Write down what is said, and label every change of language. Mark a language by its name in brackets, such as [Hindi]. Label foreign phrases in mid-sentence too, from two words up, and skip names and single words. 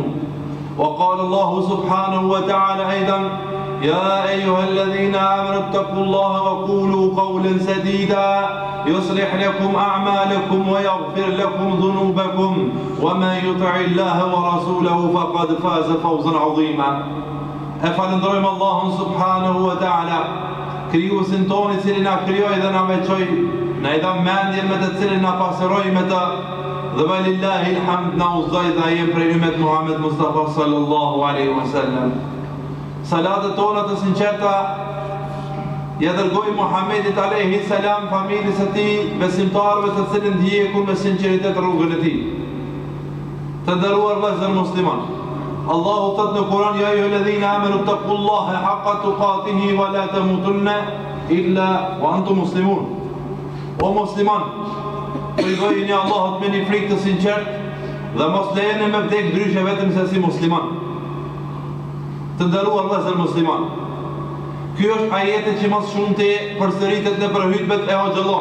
[Arabic] وقال الله سبحانه وتعالى أيضا: يا أيها الذين آمنوا اتقوا الله وقولوا قولا سديدا يصلح لكم أعمالكم ويغفر لكم ذنوبكم ومن يطع الله ورسوله فقد فاز فوزا عظيما. [Albanian] Falenderojmë Allahun [Arabic] سبحانه وتعالى, [Albanian] krijuesin tonë i cili na krijoi dhe na veçoi, na i dha mendjen me të cilin na pasëroi me të, dhe [Arabic] ولله الحمد [Albanian] na udhëzoi dhe jemi prej ummet Muhammed Mustafa [Arabic] صلى الله عليه وسلم. [Albanian] Salatet tona të sinqerta ja dërgoi Muhammedit [Arabic] عليه السلام [Albanian] familjes së tij, besimtarëve të cilën ndjekun me sinqeritet rrugën e tij. Të nderuar vëllezër musliman, Allahu thot në Kur'an: [Arabic] يا أيها الذين آمنوا اتقوا الله حق تقاته ولا تموتن إلا وأنتم مسلمون. [Albanian] O musliman, frikojini Allahut me një frikë të sinqert dhe mos lejeni me vdek ndryshe vetëm se si musliman. Të nderuar vëllezër musliman, ky është ajeti që më shumë të përsëritet në hutbet e hoxhallah.